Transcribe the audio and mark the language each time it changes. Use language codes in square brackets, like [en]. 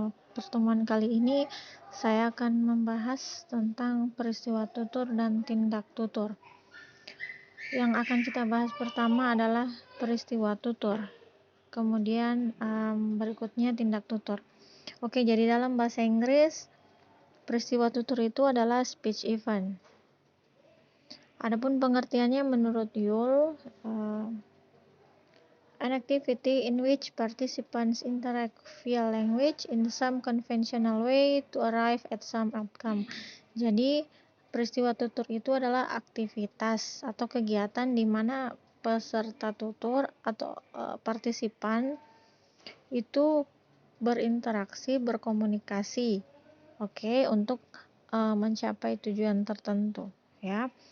[id] Pertemuan kali ini saya akan membahas tentang peristiwa tutur dan tindak tutur. Yang akan kita bahas pertama adalah peristiwa tutur. Kemudian berikutnya tindak tutur. Oke, jadi dalam bahasa Inggris peristiwa tutur itu adalah speech event. Adapun pengertiannya menurut Yule, [en] an activity in which participants interact via language in some conventional way to arrive at some outcome. [id] Jadi, peristiwa tutur itu adalah aktivitas atau kegiatan di mana peserta tutur atau partisipan itu berinteraksi, berkomunikasi, untuk mencapai tujuan tertentu, ya.